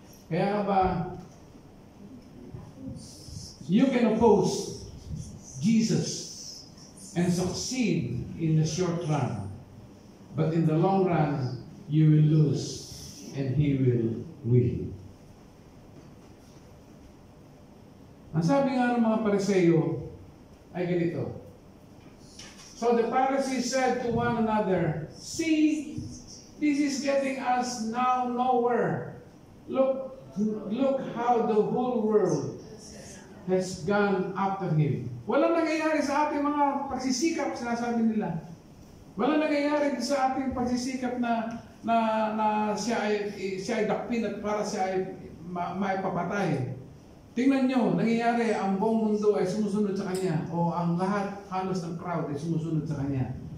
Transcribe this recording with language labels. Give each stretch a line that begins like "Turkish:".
Filipino: Kaya ba,
English: you can oppose Jesus and succeed in the short run, but in the long run, you will lose and he will win.
Filipino: Ang sabi nga ng mga Pariseo ay ganito.
English: So the Pharisees said to one another, "See, this is getting us now nowhere. Look how the whole world has gone after him."
Filipino: Walang nangyayari sa ating mga pagsisikap, sinasabi nila. Walang nangyayari sa ating pagsisikap na siya ay dakpin at para siya ay maipapatay. Tingnan nyo, nangyayari, ang buong mundo ay sumusunod sa kanya, o ang lahat, halos ng crowd ay sumusunod sa kanya.